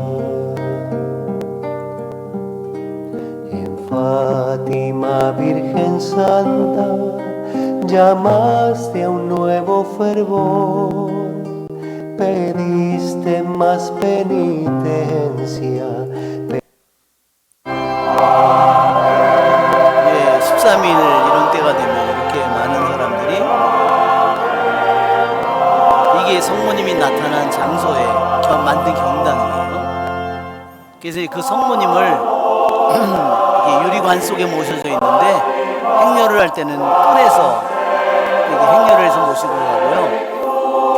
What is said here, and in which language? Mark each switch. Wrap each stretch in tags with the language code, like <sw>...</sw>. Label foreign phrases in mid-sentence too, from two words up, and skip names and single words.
<es>En Fátima, Virgen Santa, llamaste a un nuevo fervor, pediste más penitencia.</es> <ko>13일 이런 때가 되면 이렇게 많은 사람들이 이게 성모님이 나타난 장소에 만든 경당이에요. 그래서 그 성모님을 이렇게 유리관 속에 모셔져 있는데 행렬을 할 때는 꺼내서 이렇게 행렬을 해서 모시고 가고요.</ko>